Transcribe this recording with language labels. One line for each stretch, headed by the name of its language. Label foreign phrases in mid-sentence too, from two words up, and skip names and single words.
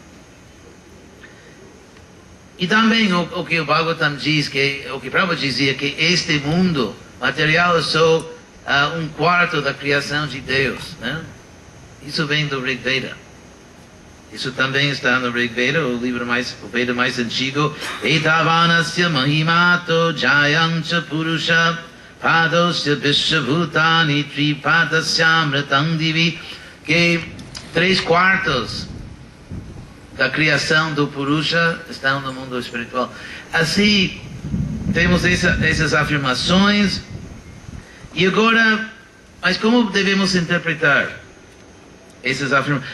Portuguese: E também o que o Bhagavatam diz, o que Prabhupada dizia, que este mundo material é só um quarto da criação de Deus, né? Isso vem do Rig Veda. Isso também está no Rig Veda, o Veda mais antigo.
Sanskrit: एतावानस्य महिमातो ज्यायांश्च पुरुष पादोऽस्य विश्वभूतानि त्रिपादस्य दिवि,
Portuguese: que 3/4 da criação do Purusha estão no mundo espiritual. Assim, temos essas afirmações. E agora, mas como devemos interpretar essas afirmações?